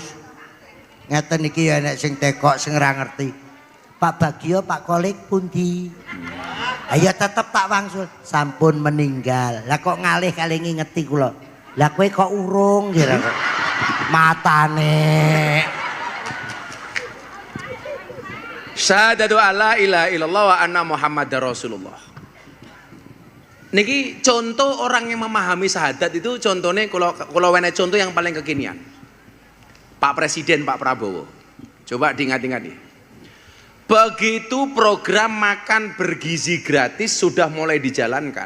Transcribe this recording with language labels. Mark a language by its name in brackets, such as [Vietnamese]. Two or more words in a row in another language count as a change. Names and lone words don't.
[Javanese] Ngeten iki ya nek sing tekok sing ora ngerti. Pak Bagio, Pak Kolik pundi? Ayo tetep tak wangsul, sampun meninggal. Lah kok ngalih kali ngingeti kula. Lah kowe kok urung kira kok. Matane. [Arabic] شهادة ألا إله إلا الله وأن محمدا رسول الله. [Indonesian] Niki contoh orang yang memahami syahadat itu contohnya kalau wene contoh yang paling kekinian. Pak Presiden Pak Prabowo. Coba diingat-ingat nih. Begitu program makan bergizi gratis sudah mulai dijalankan.